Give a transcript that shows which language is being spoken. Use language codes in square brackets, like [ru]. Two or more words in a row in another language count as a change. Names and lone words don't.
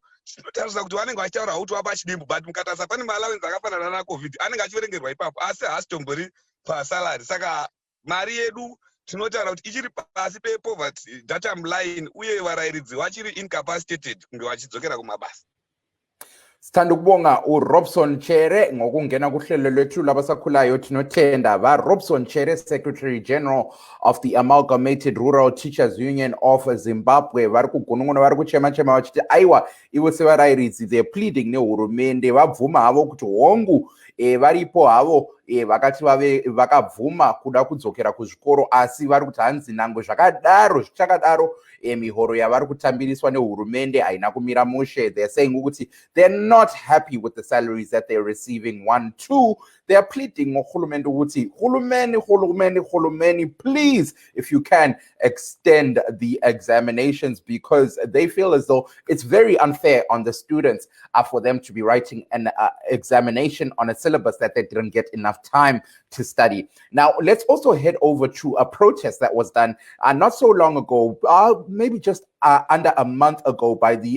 [sn] Tinotarisa kuti vanenge vachitaura kuti vapa chidimbu, but mukatarisa pane maallowance akafanana naCovid anenge achiverengerwa ipapo, asi haasi tombori pasalari. Saka mari yedu tinotaura kuti ichiri pasi pepoverty [en] datum line, [sn] uye varairidzi vachiri incapacitated kunge vachidzokera kumabasa. [nd] Sithanda ukubonga uRobson Chere ngokungena kuhlelo lwethu labasakhulayo. [sn] Tinotenda Robson Chere, Secretary General of the Amalgamated Rural Teachers Union of Zimbabwe, vari kugunun'una, vari kuchema-chema vachiti aiwa ivo sevarairidzi [en] they're pleading [sn] nehurumende vabvuma havo kuti hongu varipo havo vakati vakabvuma kuda kudzokera kuzvikoro, asi vari kuti hanzi nangwe zvakadaro zvichakadaro mihoro yavari kutambiriswa nehurumende haina kumira mushe. [en] They're saying ukuthi they're not happy with the salaries that they're receiving. 1, 2, they're pleading [nd] ngohulumende ukuthi hulumende, [en] please, if you can, extend the examinations, because they feel as though it's very unfair on the students for them to be writing an examination on a syllabus that they didn't get enough enough time to study. Now, let's also head over to a protest that was done not so long ago, maybe just under a month ago, by the